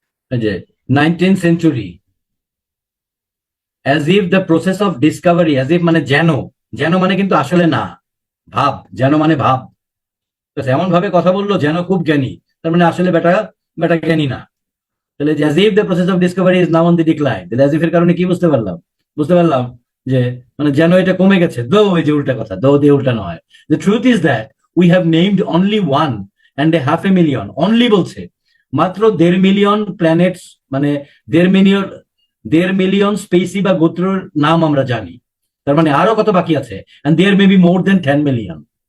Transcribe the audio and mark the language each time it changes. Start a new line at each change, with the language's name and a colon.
Bangla: এই যে 19th century,
English: as if the process of discovery,
Bangla: as if মানে যেন, যেন মানে কিন্তু আসলে না, ভাব, যেন মানে ভাব। ব্যাস এমন ভাবে কথা বললো যেন খুব জ্ঞানী, তার মানে আসলে বেটা বেটা জ্ঞানী না।
English: তাহলে as if the process of discovery is now on the decline, তাহলে as if
Bangla: এর কারণে কি বুঝতে পারলাম? বুঝতে পারলাম যে মানে যেন এটা কমে গেছে, দো ওই যে উল্টা কথা, দো দিয়ে উল্টা নয়।
English: The truth is that we have named only 1.5 million,
Bangla: only বলছে মাত্র 1.5 মিলিয়ন প্ল্যানেটস, মানে 1.5 মিলিয়ন, 1.5 মিলিয়ন স্পেসি বা গোত্রর নাম আমরা জানি। তার মানে আরো কত বাকি আছে,
English: and there may be more than 10 million।